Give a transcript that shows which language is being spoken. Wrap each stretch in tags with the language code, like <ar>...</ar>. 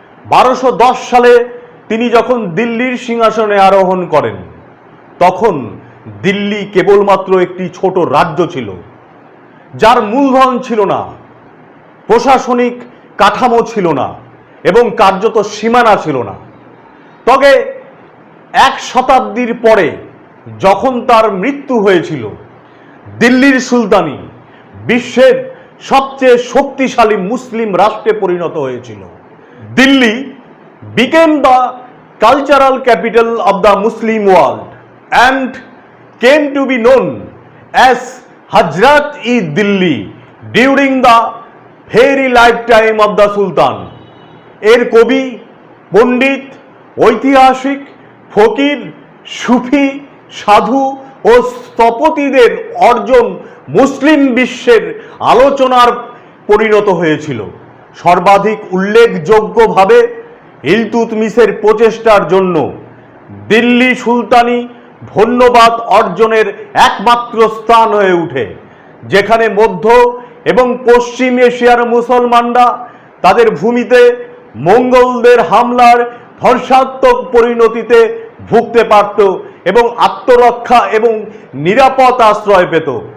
<bn>1210 সালে তিনি যখন দিল্লির সিংহাসনে আরোহণ করেন, তখন দিল্লি কেবলমাত্র একটি ছোট রাজ্য ছিল, যার মূলধন ছিল না, প্রশাসনিক কাঠামো ছিল না এবং কার্যত সীমানা ছিল না। তবে 1 শতাব্দীর পরে যখন তার মৃত্যু হয়েছিল, দিল্লির সুলতানি বিশ্বের সবচেয়ে শক্তিশালী মুসলিম রাষ্ট্রে পরিণত হয়েছিল।</bn> <en>Delhi became the cultural capital of the Muslim world and came to be known as Hazrat-e-Dilli during the very lifetime of the Sultan.</en> <bn>এর কবি, পণ্ডিত, ঐতিহাসিক, ফকির, সুফি, সাধু ও স্থপতিদের অর্জন মুসলিম বিশ্বের আলোচনার পরিণত হয়েছিল। সর্বাধিক উল্লেখযোগ্যভাবে ইলতুৎমিশের প্রচেষ্টার জন্য দিল্লি সুলতানি ধন্যবাদ অর্জনের একমাত্র স্থান হয়ে ওঠে, যেখানে মধ্য এবং পশ্চিম এশিয়ার মুসলমানরা তাদের ভূমিতে মঙ্গলদের হামলার ধ্বংসাত্মক পরিণতিতে ভুগতে পারত এবং আত্মরক্ষা এবং নিরাপদ আশ্রয় পেত।</bn>